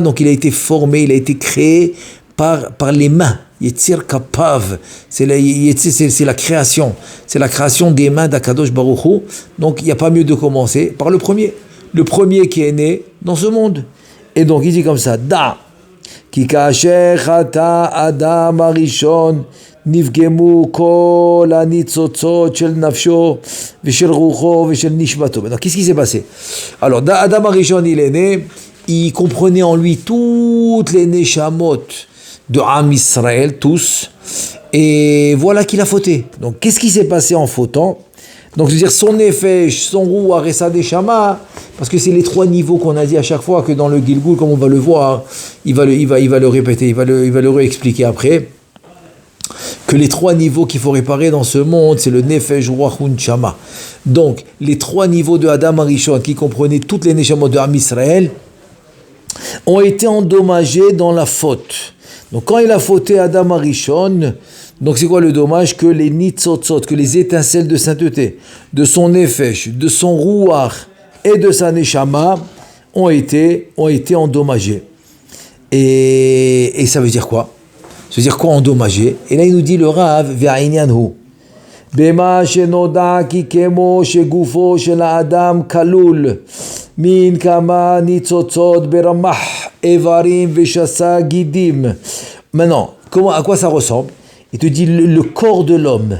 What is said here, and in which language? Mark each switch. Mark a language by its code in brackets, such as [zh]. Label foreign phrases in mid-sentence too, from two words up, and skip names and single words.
[fr] Donc il a été formé, il a été créé par les mains. [he] יציר כפיו, [fr] c'est la création des mains d' [he] הקדוש ברוך הוא. [fr] Donc il n'y a pas mieux de commencer par le premier qui est né dans ce monde. Et donc il dit comme ça, [he] דע, כי כאשר חטא אדם הראשון נפגמו כל הניצוצות של נפשו ושל רוחו ושל נשמתו. [fr] Maintenant qu'est-ce qui s'est passé? Alors Adam arishon il est né, il comprenait en lui toutes les neshamot de [he] עם ישראל, [fr] tous, et voilà qu'il a fauté. Donc, qu'est-ce qui s'est passé en fautant? Donc, je veux dire, son nefesh, son ruach et sa neshama, parce que c'est les trois niveaux qu'on a dit à chaque fois que dans le Gilgul, comme on va le voir, il va le répéter, il va le réexpliquer après, que les trois niveaux qu'il faut réparer dans ce monde, c'est le [he] נפש, רוח, נשמה. [fr] Donc, les trois niveaux de Adam Arishon, qui comprenaient toutes les neshamot de [he] עם ישראל, [fr] ont été endommagés dans la faute. Donc quand il a fauté Adam Arishon, donc c'est quoi le dommage? Que les nitzotzot, que les étincelles de sainteté, de son nefesh, de son ruach et de sa neshama ont été endommagés. Et ça veut dire quoi? Ça veut dire quoi endommagé? Et là il nous dit le Rav, [he] ve'ainyanhu. במה שנודע כי כמו שגופו של אדם כלול מכמה ניצוצות ברמ"ח איברים ושס"ה גידים. [fr] Maintenant, à quoi ça ressemble? Il te dit le corps de l'homme.